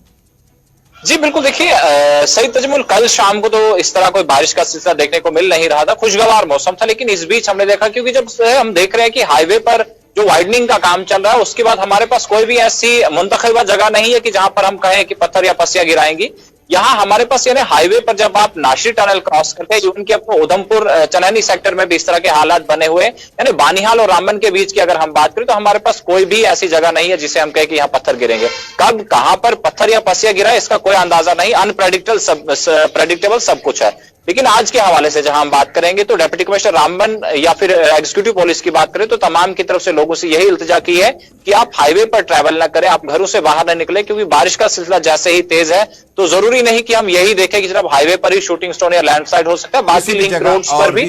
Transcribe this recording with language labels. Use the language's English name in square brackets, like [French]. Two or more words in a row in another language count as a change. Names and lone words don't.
[Urdu] جی بالکل، دیکھیے صحیح تجمل، کل شام کو تو اس طرح کوئی بارش کا سلسلہ دیکھنے کو مل نہیں رہا تھا، خوشگوار موسم تھا، لیکن اس بیچ ہم نے دیکھا، کیونکہ جب ہم دیکھ رہے ہیں کہ ہائی وے پر جو وائڈننگ کا کام چل رہا ہے، اس کے بعد ہمارے پاس کوئی بھی ایسی منتخبہ جگہ نہیں ہے کہ جہاں پر ہم کہیں کہ پتھر یا پسیاں گرائیں گی۔ یہاں ہمارے پاس یعنی ہائی وے پر جب آپ ناشی ٹنل کراس کرتے ہیں، جو ان کے اپنے ادھمپور چنانی سیکٹر میں بھی اس طرح کے حالات بنے ہوئے، یعنی بانیہال اور رامبن کے بیچ کی اگر ہم بات کریں تو ہمارے پاس کوئی بھی ایسی جگہ نہیں ہے جسے ہم کہیں کہ یہاں پتھر گریں گے۔ کب کہاں پر پتھر یا پسیاں گرا اس کا کوئی اندازہ نہیں، پریڈکٹیبل سب کچھ ہے۔ لیکن آج کے حوالے سے جہاں ہم بات کریں گے تو [English] Deputy Commissioner [Urdu] رامبن یا پھر [English] executive police [Urdu] کی بات کریں تو تمام کی طرف سے لوگوں سے یہی التجا کی ہے کہ آپ ہائی وے پر ٹریول نہ کریں، آپ گھروں سے باہر نہ نکلیں، کیونکہ بارش کا سلسلہ جیسے ہی تیز ہے تو ضروری نہیں کہ ہم یہی دیکھیں کہ جناب ہائی وے پر ہی [English] shooting stone [Urdu] یا لینڈسلائیڈ ہو سکتا ہے، باقی [English] link roads [Urdu] پر بھی